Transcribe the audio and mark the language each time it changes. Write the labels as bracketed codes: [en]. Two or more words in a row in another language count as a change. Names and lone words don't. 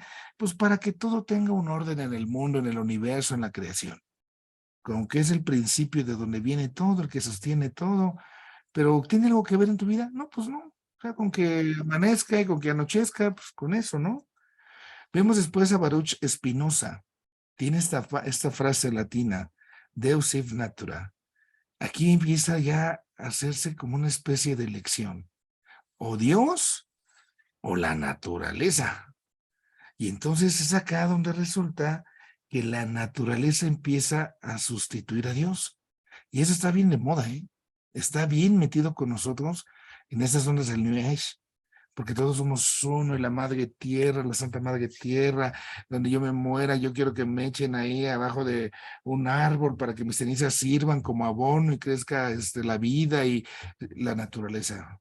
[es] Pues para que todo tenga un orden en el mundo, en el universo, en la creación. Como que es el principio de donde viene todo, el que sostiene todo, pero ¿tiene algo que ver en tu vida? No, pues no. O sea, con que amanezca y con que anochezca, pues con eso, ¿no? Vemos después a Baruch Spinoza. Tiene esta frase latina, [la] Deus ex natura. [es] Aquí empieza ya a hacerse como una especie de elección. O Dios o la naturaleza. Y entonces es acá donde resulta que la naturaleza empieza a sustituir a Dios. Y eso está bien de moda, ¿eh? Está bien metido con nosotros en estas ondas del New Age, porque todos somos uno y la Madre Tierra, la Santa Madre Tierra, donde yo me muera, yo quiero que me echen ahí abajo de un árbol para que mis cenizas sirvan como abono y crezca la vida y la naturaleza.